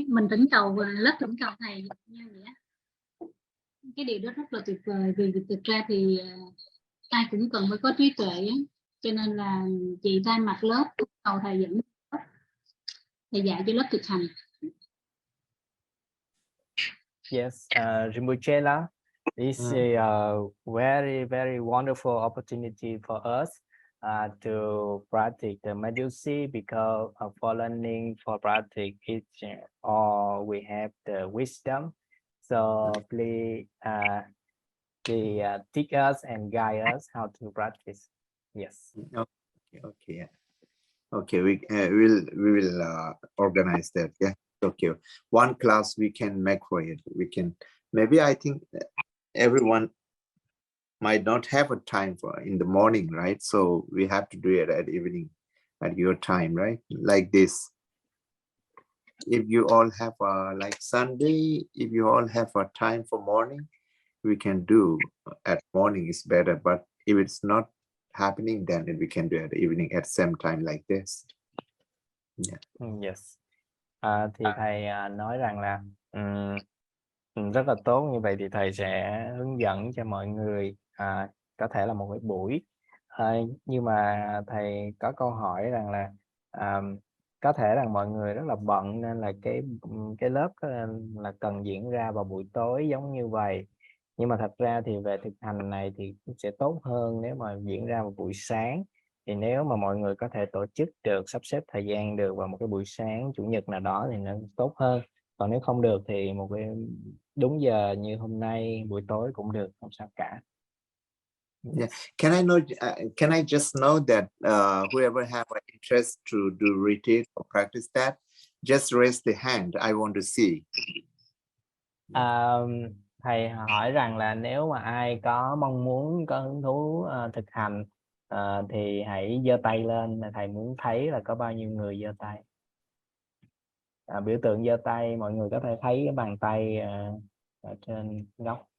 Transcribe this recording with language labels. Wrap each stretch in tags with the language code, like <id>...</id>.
<vi>Mình thỉnh cầu lớp thỉnh cầu thầy như nghĩa. Cái điều đó rất là tuyệt vời, vì thực ra thì ai cũng cần phải có trí tuệ á. Cho nên là chị thay mặt lớp cầu thầy dẫn thầy dạy cho lớp thực hành.</vi> <en>Yes, Rinpoche, this is a very, very wonderful opportunity for us to practice the Manjushri, because for learning, for practice, all we have the wisdom. So please teach us and guide us how to practice. Yes. Okay. Yeah. Okay. We will organize that. Yeah. Okay. One class we can make for it. We can, maybe I think everyone might not have a time for in the morning, right? So we have to do it at evening, at your time, right? Like this. If you all have like Sunday, if you all have a time for morning, we can do at morning is better. But if it's not happening, then we can do at evening at same time like this. Yeah. Yes.</en> <vi>Thì thầy nói rằng là rất là tốt. Như vậy thì thầy sẽ hướng dẫn cho mọi người có thể là một cái buổi. Nhưng mà thầy có câu hỏi rằng là có thể là mọi người rất là bận, nên là cái lớp là cần diễn ra vào buổi tối giống như vậy. Nhưng mà thật ra thì về thực hành này thì sẽ tốt hơn nếu mà diễn ra vào buổi sáng. Thì nếu mà mọi người có thể tổ chức được, sắp xếp thời gian được vào một cái buổi sáng chủ nhật nào đó thì nó tốt hơn. Còn nếu không được thì một cái đúng giờ như hôm nay buổi tối cũng được, không sao cả.</vi> <en>Yeah. Can I just know that whoever have an interest to do retreat or practice that, Just raise the hand. I want to see.</en> <vi>Thầy hỏi rằng là nếu mà ai có mong muốn, có hứng thú thực hành thì hãy giơ tay lên, là thầy muốn thấy là có bao nhiêu người giơ tay. Biểu tượng giơ tay, mọi người có thể thấy cái bàn tay ở trên góc.</vi>